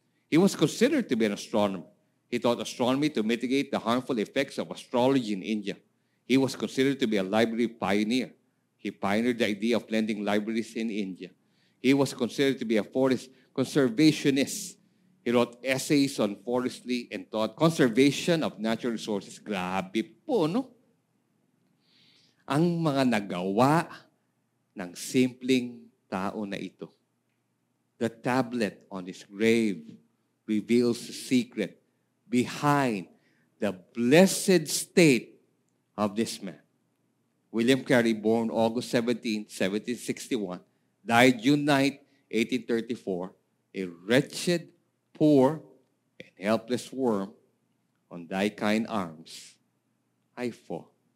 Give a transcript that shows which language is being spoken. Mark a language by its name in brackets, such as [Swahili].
[English] He was considered to be an astronomer. He taught astronomy to mitigate the harmful effects of astrology in India. He was considered to be a library pioneer. He pioneered the idea of lending libraries in India. He was considered to be a forest conservationist. He wrote essays on forestry and taught conservation of natural resources. [Filipino] Grabe po, no? Ang mga nagawa ng simpleng tao na ito. [English] The tablet on his grave reveals the secret behind the blessed state of this man. William Carey, born August 17, 1761, died June 9, 1834, a wretched, poor, and helpless worm on thy kind arms, I fall.